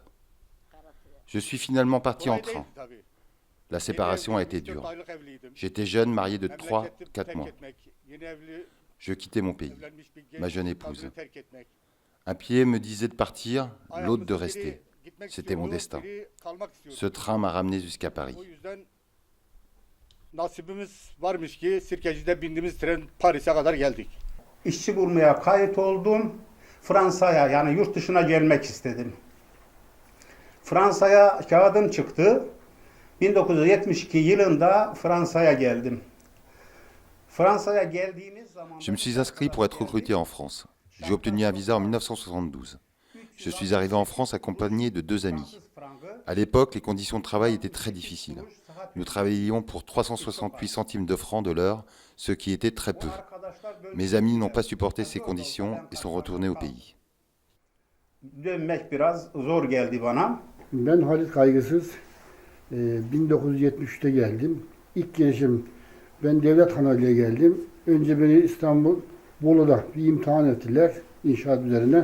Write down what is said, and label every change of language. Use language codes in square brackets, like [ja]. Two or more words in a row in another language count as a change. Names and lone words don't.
[fr] Je suis finalement parti en train. La séparation a été dure. J'étais jeune, marié de 3-4 mois. Je quittais mon pays, ma jeune épouse. Un pied me disait de partir, l'autre de rester. C'était mon destin. Ce train m'a ramené jusqu'à Paris. [tr] Nasibimiz varmış ki Sirkeci'de bindiğimiz tren Paris'e kadar geldik. İşçi bulmaya kayıt oldum. Fransa'ya yani yurt dışına gelmek istedim. Fransa'ya kağıdım çıktı. 1972 yılında Fransa'ya geldim. Fransa'ya geldiğimiz zaman... [fr] Je me suis inscrit pour être recruté en France. J'ai obtenu un visa en 1972. Je suis arrivé en France accompagné de 2 amis. À l'époque, les conditions de travail étaient très difficiles. Nous travaillions pour 368 centimes de francs de l'heure, ce qui était très peu. Mes amis n'ont pas supporté ces conditions et sont retournés au pays. [tr] Dönmek biraz zor geldi bana. Ben Halit Kaygısız 1973'te geldim. İlk gelişim ben devlet kanalıyla geldim. Önce beni İstanbul Bolu'da bir imtihan ettiler inşaat üzerine.